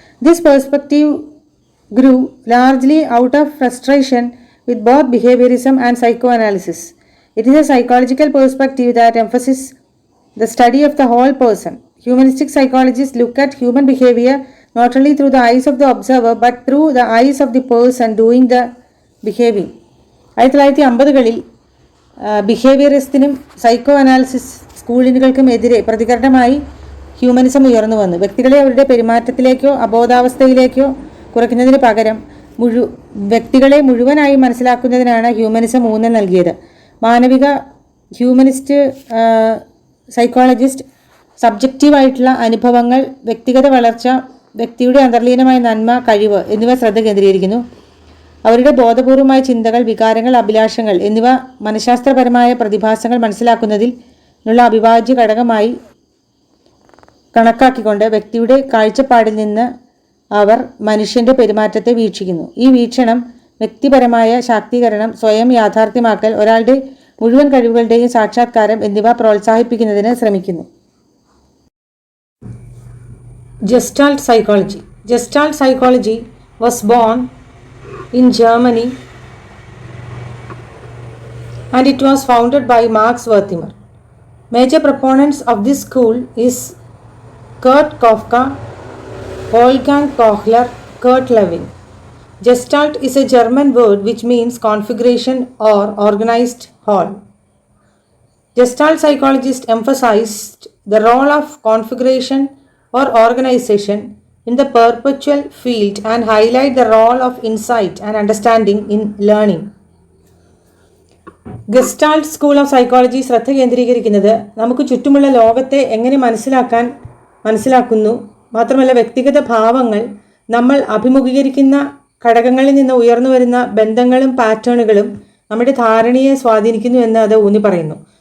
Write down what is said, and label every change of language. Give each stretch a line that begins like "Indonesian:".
English: This perspective grew largely out of frustration with both behaviorism and psychoanalysis. It is a psychological perspective that emphasizes the study of the whole person. Humanistic psychologists look at human behavior not only through the eyes of the observer but through the eyes of the person doing the behaving.
Malayalam: 1950കളിൽ ബിഹേവിയറിസ്റ്റിനും psycho analysis സ്കൂളുകൾക്കും എതിരെ പ്രതികരണമായി humanism ഉയർന്നു വന്നു. വ്യക്തികളെ അവരുടെ പെരുമാറ്റത്തിലേക്കോ അബോധാവസ്ഥയിലേക്കോ കുറയ്ക്കുന്നതിന് പകരം വ്യക്തികളെ മുഴുവനായി മനസ്സിലാക്കുന്നതിനാണ് ഹ്യൂമനിസം ഊന്നൽ നൽകിയത്. മാനവിക ഹ്യൂമനിസ്റ്റ് സൈക്കോളജിസ്റ്റ് സബ്ജക്റ്റീവായിട്ടുള്ള അനുഭവങ്ങൾ, വ്യക്തിഗത വളർച്ച, വ്യക്തിയുടെ അന്തർലീനമായ നന്മ, കഴിവ് എന്നിവ ശ്രദ്ധ കേന്ദ്രീകരിക്കുന്നു. അവരുടെ ബോധപൂർവമായ ചിന്തകൾ, വികാരങ്ങൾ, അഭിലാഷങ്ങൾ എന്നിവ മനഃശാസ്ത്രപരമായ പ്രതിഭാസങ്ങൾ മനസ്സിലാക്കുന്നതിനുള്ള അവിഭാജ്യ ഘടകമായി കണക്കാക്കിക്കൊണ്ട് വ്യക്തിയുടെ കാഴ്ചപ്പാടിൽ നിന്ന് അവർ മനുഷ്യൻ്റെ പെരുമാറ്റത്തെ വീക്ഷിക്കുന്നു. ഈ വീക്ഷണം വ്യക്തിപരമായ ശാക്തീകരണം, സ്വയം യാഥാർത്ഥ്യമാക്കൽ, ഒരാളുടെ മുഴുവൻ കഴിവുകളുടെയും സാക്ഷാത്കാരം എന്നിവ പ്രോത്സാഹിപ്പിക്കുന്നതിന് ശ്രമിക്കുന്നു.
English: Gestalt psychology. Gestalt psychology was born in Germany and it was founded by Max Wertheimer. Major proponents of this school is Kurt Kafka, Wolfgang Kohler, Kurt Lewin. Gestalt is a German word which means configuration or organized whole. Gestalt psychologists emphasized the role of configuration or organization in the perceptual field and highlight the role of insight and understanding in learning.
Malayalam: Gestalt school of psychology ശ്രദ്ധ കേന്ദ്രീകരിക്കുന്നത് നമുക്ക് ചുറ്റുമുള്ള ലോകത്തെ എങ്ങനെ മനസ്സിലാക്കുന്നു, മാത്രമല്ല വ്യക്തിഗത ഭാവങ്ങൾ നമ്മൾ അഭിമുഖീകരിക്കുന്ന ഘടകങ്ങളിൽ നിന്ന് ഉയർന്നു വരുന്ന ബന്ധങ്ങളും പാറ്റേണുകളും നമ്മുടെ ധാരണയെ സ്വാധീനിക്കുന്നു എന്ന് അത് ഊന്നി പറയുന്നു.